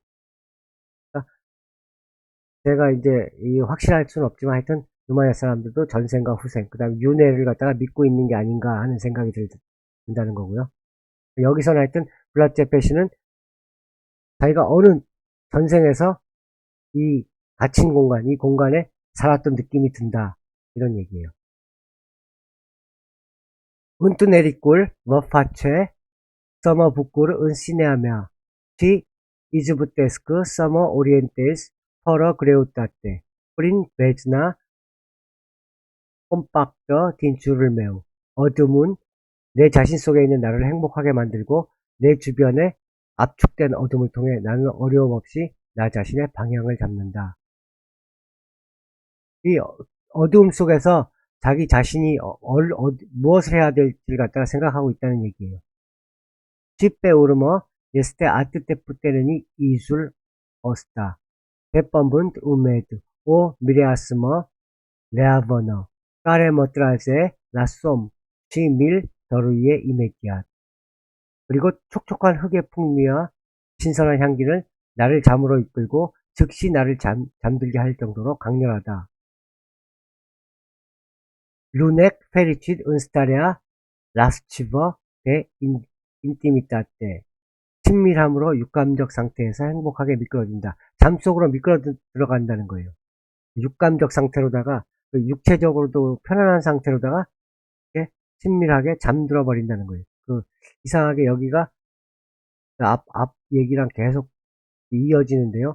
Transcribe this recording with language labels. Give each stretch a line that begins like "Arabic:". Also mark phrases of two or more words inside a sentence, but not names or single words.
Korean: 그러니까 제가 이제 이 확실할 수는 없지만 하여튼 루마니아 사람들도 전생과 후생 그다음에 윤회를 갖다가 믿고 있는 게 아닌가 하는 생각이 든다는 거고요. 여기서는 하여튼 블라제페시는 자기가 어느 전생에서 이 갇힌 공간, 이 공간에 살았던 느낌이 든다. 이런 얘기예요.
Romanian: Untu nericul vă face să mă bucur în sinea mea și izbutesc să mă orientez fără greutate prin bezna compactă din jurul meu.
Korean: 어둠은 내 자신 속에 있는 나를 행복하게 만들고 내 주변에 압축된 어둠을 통해 나는 어려움 없이 나 자신의 방향을 잡는다. 이 어두움 속에서 자기 자신이 무엇을 해야 될지를 갖다가 생각하고 있다는 얘기예요.
Romanian: Și pe urmă este atât de puternic izul ăsta. Pe pământ umed, o mireasmă leavănă, care mă trage la somn și mi-l dăruie imediat.
Korean: 그리고 촉촉한 흙의 풍미와 신선한 향기는 나를 잠으로 이끌고 즉시 나를 잠들게 할 정도로 강렬하다.
Romanian: Lunec fericit în starea lascivă de intimitate.
Korean: 친밀함으로 육감적 상태에서 행복하게 미끄러진다. 잠속으로 미끄러 들어간다는 거예요. 육감적 상태로다가 육체적으로도 편안한 상태로다가 이렇게 친밀하게 잠들어 버린다는 거예요. 이상하게 여기가 앞 얘기랑 계속 이어지는데요.